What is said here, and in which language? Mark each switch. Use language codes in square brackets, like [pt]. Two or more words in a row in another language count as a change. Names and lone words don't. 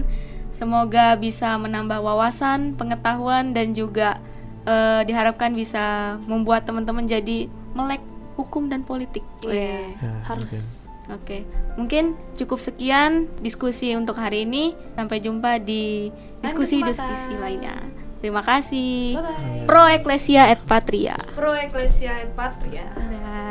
[id] Semoga bisa menambah wawasan, pengetahuan, dan juga diharapkan bisa membuat teman-teman jadi melek hukum dan politik. Iya, Ya, harus. Oke, mungkin cukup sekian diskusi untuk hari ini. Sampai jumpa di diskusi-diskusi kesempatan. lainnya. Terima kasih. Bye-bye. [la] Pro Ecclesia et Patria. Pro Ecclesia et Patria. [id] Dadah.